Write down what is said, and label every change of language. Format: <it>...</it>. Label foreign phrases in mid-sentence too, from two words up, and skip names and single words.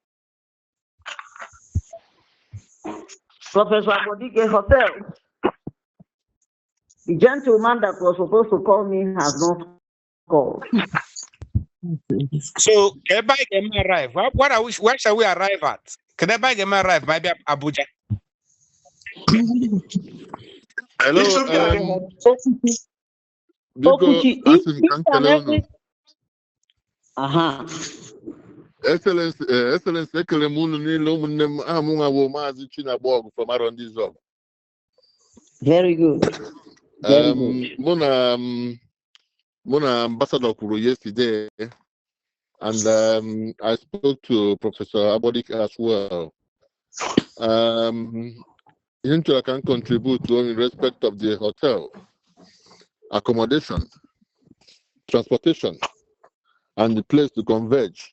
<en>Professor Abodike, hotel. The gentleman that was supposed to call me has not called. So, everybody can arrive. Where shall we arrive at? Can everybody arrive? Maybe Abuja. Hello.</en> <ig>Excellence, ekele m unu niile ụmụnne m aha m nwa bụ Maazị Chinagbo from Arondizog.</ig> <en>Very good.</en> <ig>Mụ na</ig> <en>ambassador kwuru yesterday, and I spoke to Professor Abodik as well. I can contribute to in respect of the hotel, accommodation, transportation, and the place to converge.</en>